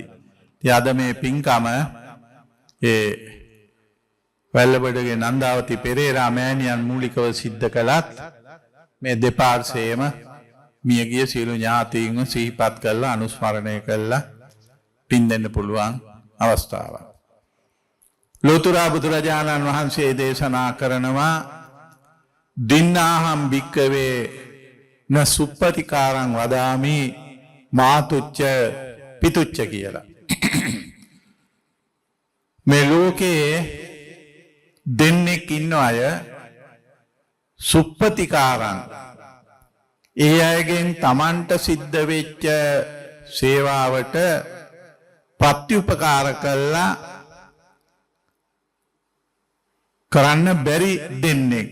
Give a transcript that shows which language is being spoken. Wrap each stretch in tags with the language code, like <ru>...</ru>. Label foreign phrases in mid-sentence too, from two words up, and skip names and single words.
<si>ඉතින් අද මේ පින්කම ඒ වැල්ලබඩගේ නන්දාවති පෙරේරා මෑණියන් මූලිකව සිද්ධ කළත් මේ දෙපාර්ශ්වයේම මියගිය සියලු ඥාතීන්ව සිහිපත් කරලා අනුස්මරණය කරලා පින් දෙන්න පුළුවන් අවස්ථාවක්. ලෝතර බුදුරජාණන් වහන්සේ දේශනා කරනවා</si> <pi>දින්නාහම් භික්කවේ න සුප්පතිකාරං වදාමි මාතුච්ච පිතුච්ච</pi> <si>කියලා. මේ ලෝකයේ දෙන්නෙක් ඉන්න අය සුප්පතිකාරං ඒ අයගෙන් තමන්ට සිද්ධ වෙච්ච සේවාවට ප්‍රත්‍යුපකාර කළා කරන්න බැරි දෙන්නෙක්.</si>